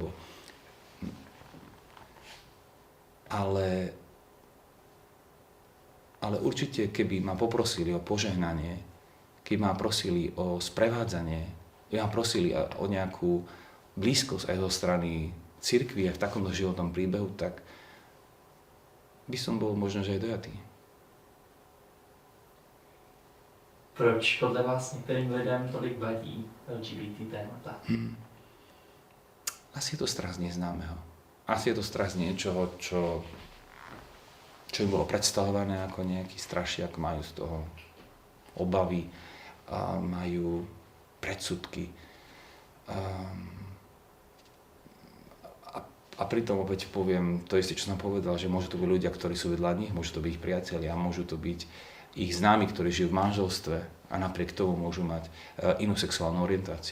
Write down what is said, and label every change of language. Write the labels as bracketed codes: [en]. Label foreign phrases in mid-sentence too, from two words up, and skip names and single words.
[sk] ale určite, keby ma poprosili o požehnanie, keby ma prosili o sprevádzanie, keby ma prosili o nejakú blízkosť aj zo strany cirkvi aj v takomto životnom príbehu, tak by som bol možno, že aj dojatý. [cs] Proč podle vás některým lidem tolik vadí LGBT témata? [sk] Asi je to strach z neznámeho. Asi je to strach z niečoho, čo im bolo predstavované ako nejaký strašiak, majú z toho obavy, a majú predsudky. A pritom opäť poviem to isté, čo som povedal, že môžu to byť ľudia, ktorí sú vedľa nich, môžu to byť ich priatelia, môžu to byť ich známi, ktorí žijú v manželstve a napriek tomu môžu mať inú sexuálnu orientáciu.